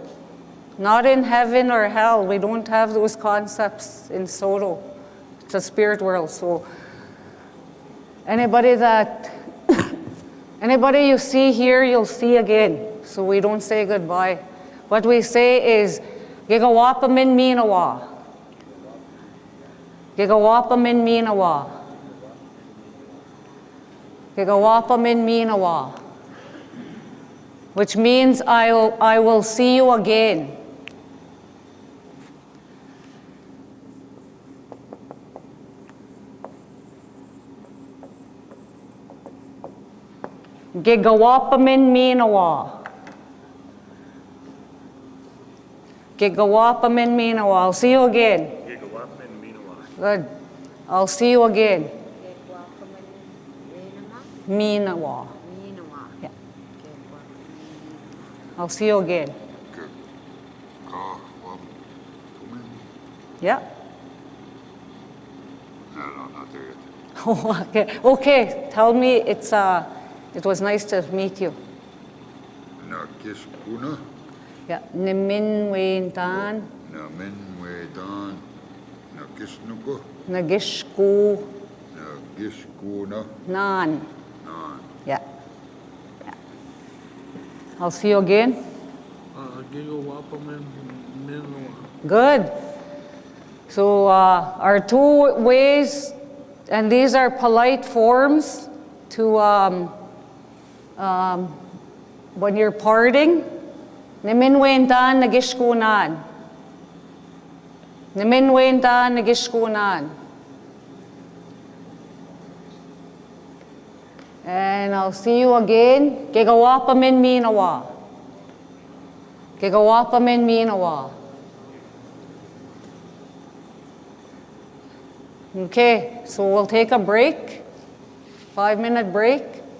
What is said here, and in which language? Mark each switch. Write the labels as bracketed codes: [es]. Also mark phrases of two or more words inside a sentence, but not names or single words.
[en] Not in heaven or hell. We don't have those concepts in Saulteaux. It's a spirit world. So anybody you see here, you'll see again. So we don't say goodbye. What we say is, [ojw] Gigawapa min minawa. Gigawapa min minawa. Gigawapa min minawa. [en] Which means I will see you again. [ojw] Gigawapa min minawa. Gigawapa min minawa. [en] I'll see you again. Good. I'll see you again. [ojw] Minawa. Yeah. [en] I'll see you again. Yeah. No, not there yet. Oh, okay. Okay. Tell me it was nice to meet you. [ojw] Na kiskuna, Yeah. Nimin Waintan. na minwedan, na kisnuko, Nagishku na giskuna, Nan. nan. [en] Yeah. Yeah. I'll see you again. [ojw] Gigawapa min minawa. [en] Good. So our two ways, and these are polite forms to when you're parting. [ojw] Niminwentan nagishkunan. Niminwentan nagishkunan. [en] And I'll see you again. [ojw] Gigawapa min minawa. Gigawapa min minawa. [en] Okay, so we'll take a break, 5-minute break.